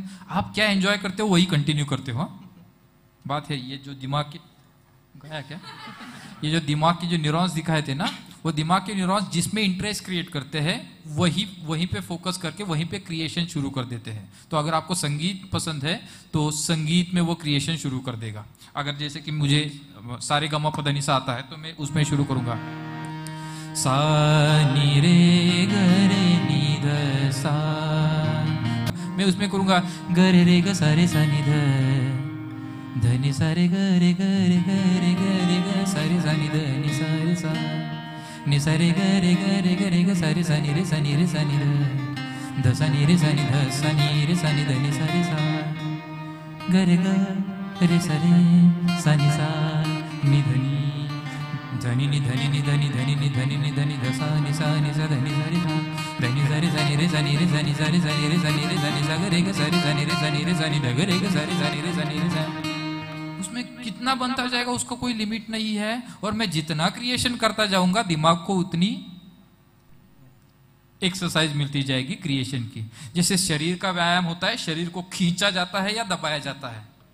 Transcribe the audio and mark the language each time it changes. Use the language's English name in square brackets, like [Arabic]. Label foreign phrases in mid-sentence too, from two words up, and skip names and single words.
[Hindi] आप क्या एंजॉय करते हो वही कंटिन्यू करते हो। बात है ये जो दिमाग की गया क्या, ये जो दिमाग की जो न्यूरॉन्स दिखाए थे ना, वो दिमाग के न्यूरॉन्स जिसमें [English] interest create [Hindi] करते हैं वहीं पे फोकस करके वहीं पे क्रिएशन शुरू कर देते हैं। तो अगर आपको संगीत पसंद है तो संगीत में वो क्रिएशन शुरू कर देगा। अगर जैसे कि मुझे सारे गमा पधनी सा आता है तो मैं उसमें शुरू करूंगा। सा नी रे ग रे नी ध सा, मैं उसमें करूंगा ग रे रे ग सा रे सा नी ध, ध नि सा रे ग रे ग रे ग रे ग रे ग सा रे सा नी ध नि सा रे सा, नि सा रे ग रे ग रे ग रे ग सा रे सा नी रे सा नी रे सा नी ध, ध सा नी रे सा नी ध सा नी रे सा नी ध नि सा रे सा, ग रे ग रे सा रे सा नी सा नि ध नि, धनी नि धनी नि धनी धनी नि धनी नि धनी ध सा नि सा नि सा धनी सा रे सा, धनी सा रे सा नि रे सा नि रे सा नि सा रे सा नि रे सा नि रे सा नि सा ग रे ग सा रे सा नि रे सा नि रे सा नि ध ग रे ग सा रे सा नि रे सा नि रे सा। उसमें कितना बनता जाएगा उसका कोई लिमिट नहीं है, और मैं जितना क्रिएशन करता जाऊंगा दिमाग को उतनी एक्सरसाइज मिलती जाएगी क्रिएशन की। जैसे शरीर का व्यायाम होता है, शरीर को खींचा जाता है या दबाया जाता है।